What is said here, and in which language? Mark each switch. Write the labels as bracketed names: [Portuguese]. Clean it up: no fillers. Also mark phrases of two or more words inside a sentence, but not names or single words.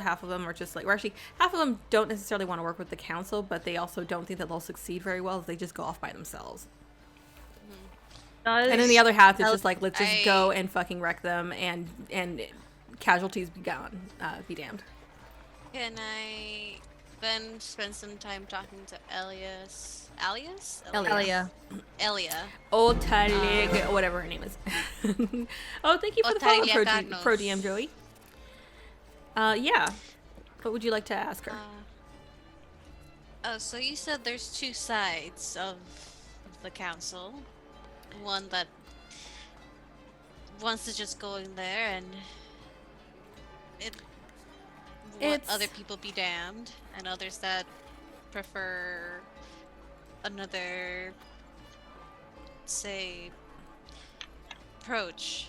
[English] Half of them are just like, or actually, half of them don't necessarily want to work with the council, but they also don't think that they'll succeed very well if they just go off by themselves. And then the other half is just like, let's just go and fucking wreck them and casualties be gone, be damned. Can I then spend some time talking to Elias? Alias? Elia. Elia. Otalig, whatever her name is. Oh, thank you for the follow, Otalia Pro DM Joey. Yeah. What would you like to ask her? So you said there's two sides of the council. One that wants to just go in there and let other people be damned, and others that prefer another, say, approach.